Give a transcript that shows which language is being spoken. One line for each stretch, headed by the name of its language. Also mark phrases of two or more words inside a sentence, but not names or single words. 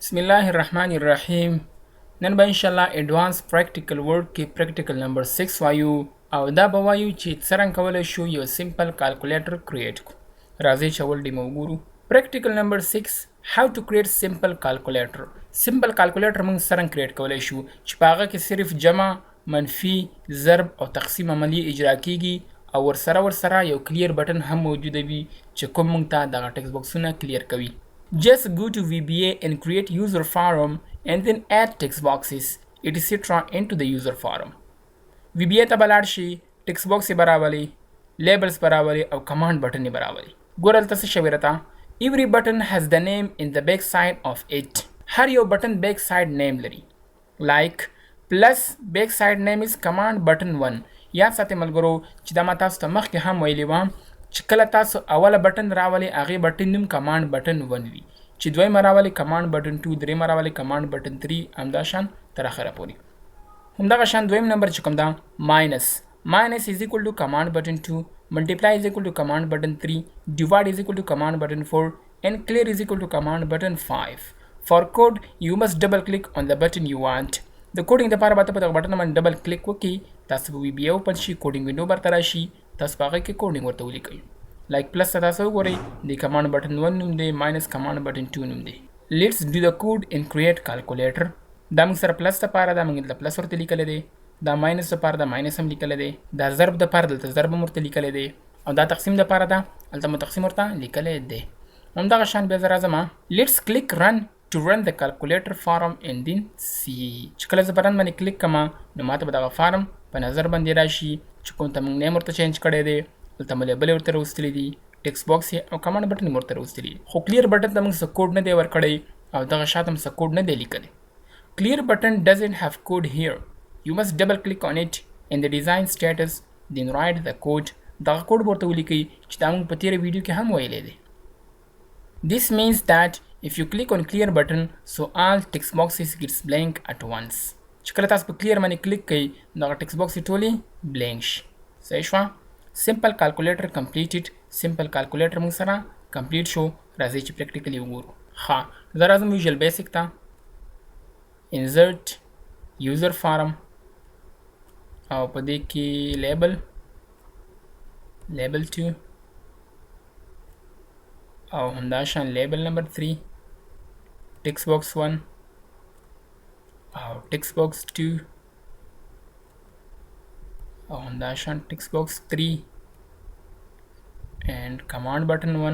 Arabic: بسم الله الرحمن الرحیم.
Pashto: نن به
Arabic: ان شاء الله
English: advanced practical work
Pashto: کې پریکټیکل نمبر 6 وایو او دا به وایو چې څنګه کولای شو یو
English: simple calculator
Pashto: کریټ کړو. راځئ چې اول ډیمو وګورو.
English: practical number
Pashto: 6
English: how to create simple calculator. simple calculator
Pashto: موږ څنګه کریټ کولای شو چې په هغه کې صرف جمع، منفي، ضرب او تقسیم عملی اجرا کیږي او ورسره یو
English: clear button
Pashto: هم موجود وي چې کوم موږ ته دغه ټیکس باکسونه کلیر کوي.
English: Just go to VBA and create user forum and then add text boxes etc. into the user forum.
Pashto: VBA ته بلاړ شي،
English: text box
Pashto: یې براولي، لیبلز براولي او
English: command button
Pashto: یې براولي. ګوره دلته څه شوي راته
English: every button has the name in the back side of it.
Pashto: هر یو بټن
English: back side name
Pashto: لري.
English: like plus back side name is command button 1.
Pashto: یاد ساتئ ملګرو چې دا ما تاسو ته مخکې هم ویلي وم چې کله تاسو اوله بټن راولئ هغې بټن نوم
English: command button
Pashto: 1 وي، چې دویمه راولئ
English: command button
Pashto: 2، درېیمه راولئ
English: command button
Pashto: 3، همدا شان تر اخره پورې. همدغه شان دویم نمبر چې کوم ده
English: minus is equal to command button 2, multiply is equal to command button 3, divide is equal to command button 4 and clear is equal to command button 5. For code you must double click on the button you want.
Pashto: د کوډینګ لپاره به په دغه بټن باندې
English: double click
Pashto: وکړئ، تاسو به VBA اوپن شي،
English: coding window
Pashto: برته راشي، تاسو په هغه کې کوډینګ ورته ولیکئ.
English: like plus
Pashto: ته تاسو وګورئ د
English: command button
Pashto: 1 نوم دی، ماینس
English: command button
Pashto: 2 نوم دی.
English: let's do the code and create calculator.
Pashto: دا موږ سره پلس لپاره دا موږ دلته پلس ورته لیکلی دی، دا ماینس لپاره دا ماینس هم لیکلی دی، دا ضرب دپاره دلته ضرب هم ورته لیکلی دی او دا تقسیم دپاره ده هلته مو تقسیم ورته لیکلی دی. همدغه شان بیا زه راځم
English: let's click run to run the calculator form and then see.
Pashto: چې کله زه په رن باندې کلیک کوم نو ماته به دغه فارم په نظر باندې راشي چې کوم ته موږ نیم ورته چینج کړی دی، دلته مو لیبل ورته راوستلی دي،
English: text box
Pashto: او
English: command button
Pashto: ورته راوستلی دي، خو
English: clear button
Pashto: ته موږ څه کوډ نه دی ورکړی او دغه شاته هم څه کوډ نه دی لیکلی.
English: Clear button doesn't have code here. You must double click on it in the design status then write the code.
Pashto: دغه کوډ ورته ولیکئ چې دا موږ په تیره ویډیو کې هم ویلی دی.
English: This means that if you click on clear button so all text boxes gets blank at once.
Pashto: چې کله تاسو په کلیر باندې کلیک کوئ دغه
English: text box
Pashto: ټولې بلینک شي. صحیح شوه؟
English: simple calculator completed. simple calculator
Pashto: موږ سره کمپلیټ شو. راځئ چې پریکټیکلی وګورو. ښه زه راځم ویژوال بیسک ته،
English: insert user form
Pashto: او په دې کې لیبل 2 او همداشان لیبل نمبر 3،
English: text box
Pashto: 1 او
English: text box
Pashto: 2 او همداشان
English: text box
Pashto: 3
English: and command button
Pashto: 1.